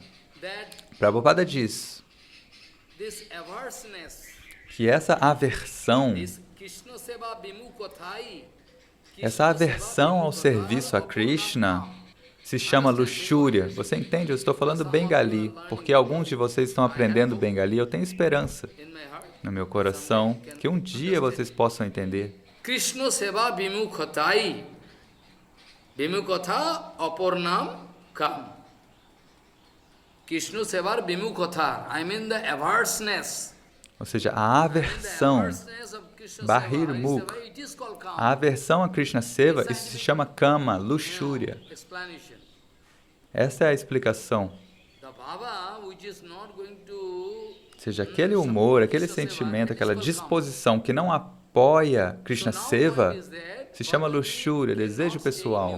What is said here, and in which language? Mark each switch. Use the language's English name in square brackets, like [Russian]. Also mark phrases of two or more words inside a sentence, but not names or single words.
[Portuguese] Prabhupada diz que essa aversão ao serviço a Krishna se chama luxúria. Você entende? Eu estou falando bengali, porque alguns de vocês estão aprendendo bengali. Eu tenho esperança no meu coração que um dia vocês possam entender. [Bangla] কৃষ্ণ সেবা বিমুখতাই। বিমুখতা অপর্ণম কাম. কৃষ্ণ সেবা বিমুখতা. [English] I mean the averseness. [Portuguese] Ou seja, a aversão, Bahirmukh, a aversão a Krishna Seva, isso se chama kama, luxúria. Essa é a explicação. Ou seja, aquele humor, aquele sentimento, aquela disposição que não apoia Krishna Seva, se chama luxúria, desejo pessoal.